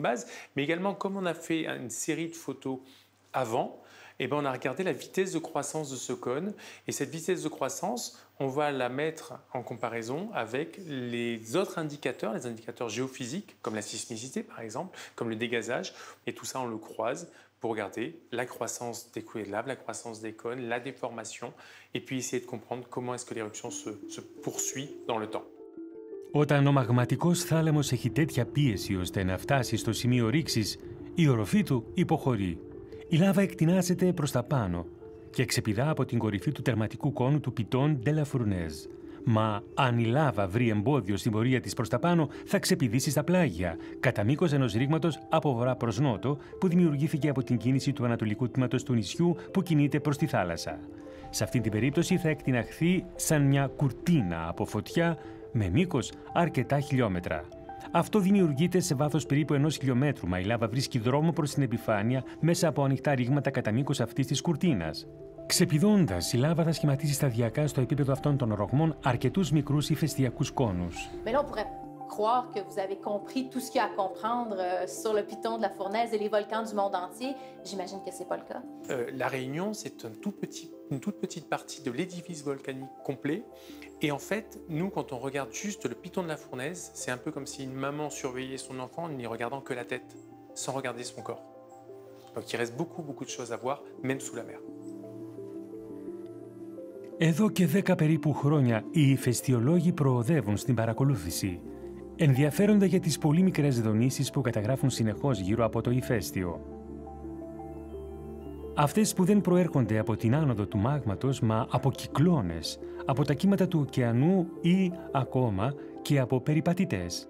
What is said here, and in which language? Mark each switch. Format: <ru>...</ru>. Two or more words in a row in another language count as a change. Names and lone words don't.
<fr>base, mais également comme on a fait une série de photos avant, eh ben, on a regardé la vitesse de croissance de ce cône, et cette vitesse de croissance, on va la mettre en comparaison avec les autres indicateurs, les indicateurs géophysiques, comme la sismicité par exemple, comme le dégazage, et tout ça on le croise pour regarder la croissance des coulées de lave, la croissance des cônes, la déformation, et puis essayer de comprendre comment est-ce que l'éruption se poursuit dans le temps.</fr> <el>Όταν ο μαγματικός θάλαμος έχει τέτοια πίεση ώστε να φτάσει στο σημείο ρήξης, η οροφή του υποχωρεί. Η λάβα εκτινάσεται προς τα πάνω και ξεπηδά από την κορυφή του τερματικού κόνου του Πιτών de la Fournaise. Μα αν η λάβα βρει εμπόδιο στην πορεία της προς τα πάνω, θα ξεπηδήσει στα πλάγια, κατά μήκος ενός ρήγματος από βορρά προς νότο, που δημιουργήθηκε από την κίνηση του ανατολικού τμήματος του νησιού που κινείται προς τη θάλασσα. Σε αυτή την περίπτωση θα εκτιναχθεί σαν μια κουρτίνα από φωτιά με μήκος αρκετά χιλιόμετρα. Αυτό δημιουργείται σε βάθος περίπου 1 χιλιόμετρου, μα η λάβα βρίσκει δρόμο προς την επιφάνεια μέσα από ανοιχτά ρήγματα κατά μήκος αυτής της κουρτίνας. Ξεπηδώντας, η λάβα θα σχηματίσει σταδιακά στο επίπεδο αυτών των ρογμών αρκετούς μικρούς ηφαιστειακούς κόνους.</el> <fr>Croire que vous avez compris tout ce qu'il y a à comprendre sur le piton de la Fournaise et les volcans du monde entier. J'imagine que ce n'est pas le cas. La Réunion, c'est une toute petite partie de l'édifice volcanique complet. Et en fait, nous, quand on regarde juste le piton de la Fournaise, c'est un peu comme si une maman surveillait son enfant en n'y regardant que la tête, sans regarder son corps. Donc il reste beaucoup de choses à voir, même sous la mer.</fr> <el>Εδώ και 10 περίπου χρόνια, οι ηφαιστειολόγοι προοδεύουν στην παρακολούθηση. Ενδιαφέρονται για τις πολύ μικρές δονήσεις που καταγράφουν συνεχώς γύρω από το ηφαίστειο. Αυτές που δεν προέρχονται από την άνοδο του μάγματος, μα από κυκλώνες, από τα κύματα του ωκεανού ή ακόμα και από περιπατητές.</el>